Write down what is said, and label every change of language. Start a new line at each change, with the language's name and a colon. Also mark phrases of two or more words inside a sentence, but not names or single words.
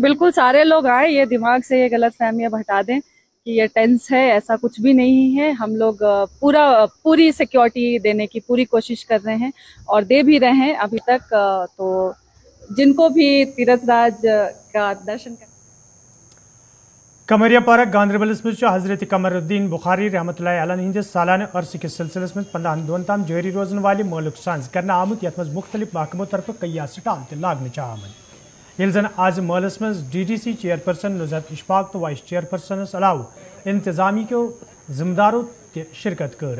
Hindi: बिल्कुल सारे लोग आए, ये दिमाग से ये गलत फहमियाँ हटा दें कि ये टेंस है, ऐसा कुछ भी नहीं है। हम लोग पूरी सिक्योरिटी देने की पूरी कोशिश कर रहे हैं और दे भी रहे हैं अभी तक। तो जिनको भी तीर्थराज का दर्शन कर
Kashmiri: कमरिया पार्क गांधरबल हजरत कमरुद्दीन बुखारी रहमतुल्लाह अलैह हिंदिस सालाना अरस के सिलसिलस में 15 दोन ताम जारी रोजन वाले मौलुक सांस करना आमुत यथ मज मुख्तलिफ महकमों तरफ कई स्टाल तगन आमद ये जन आज मौलस मज
English: DDC chairperson
Kashmiri: नुज़रत इशफाक तो
English: vice chairpersons
Kashmiri: अलाव इंतजामी के जिम्मेदारों शिरकत कर।